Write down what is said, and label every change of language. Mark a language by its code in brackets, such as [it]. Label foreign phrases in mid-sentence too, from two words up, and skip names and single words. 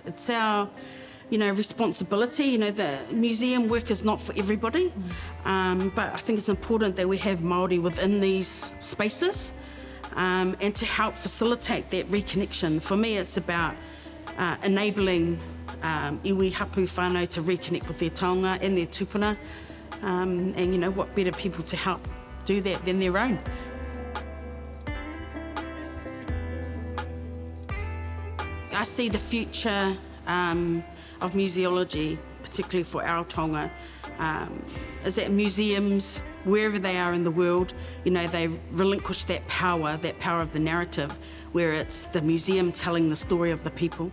[en] It's our, responsibility. The museum work is not for everybody, but I think it's important that we have Māori within these spaces, and to help facilitate that reconnection. For me, it's about enabling [mi] iwi hapu whānau [en] to reconnect with their taonga and their tupuna, and what better people to help do that than their own. I see the future of museology, particularly for our taonga, is that museums, wherever they are in the world, they relinquish that power of the narrative, where it's the museum telling the story of the people.